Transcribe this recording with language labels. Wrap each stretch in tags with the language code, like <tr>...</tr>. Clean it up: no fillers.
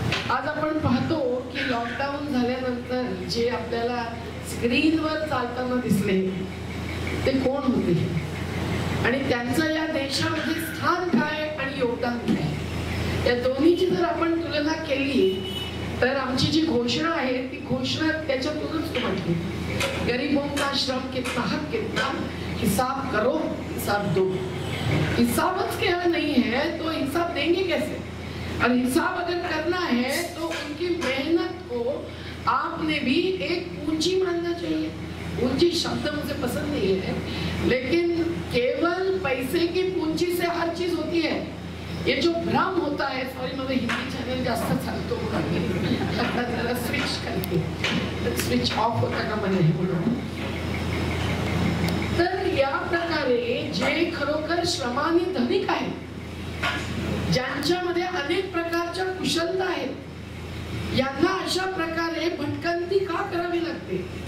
<mr>आज आपण पाहतो की लॉकडाऊन झाल्यानंतर जे आपल्याला स्क्रीनवर चालताना दिसले ते कोण होते आणि त्यांचं या देशामध्ये स्थान काय आणि योगदान काय, या दोन्हीची जर आपण तुलना केली तर आमची जी घोषणा आहे ती घोषणा त्याच्यातूनच म्हटली.</mr> <hi>गरीबों का श्रम कितना, हक कितना, हिसाब करो हिसाब दो. हिसाबच क्या नहीं है तो हिसाब देंगे कैसे? और हिसाब अगर करना है तो उनकी मेहनत को आपने भी एक पूंजी मानना चाहिए. पूंजी शब्द मुझे पसंद नहीं है, लेकिन केवल पैसे की पूंजी से हर चीज होती है. ये जो भ्रम होता है, सॉरी मुझे हिंदी चैनल</hi> <mr>जास्त चालतो जरा स्विच करते, स्विच ऑफ होता का मला हे म्हणून. तर या प्रकारे जे खरोखर श्रमाने धनिक आहेत, ज्यांच्यामध्ये अनेक प्रकारच्या कुशलता आहेत, यांना अशा प्रकारे भटकंती का करावी लागते?</mr>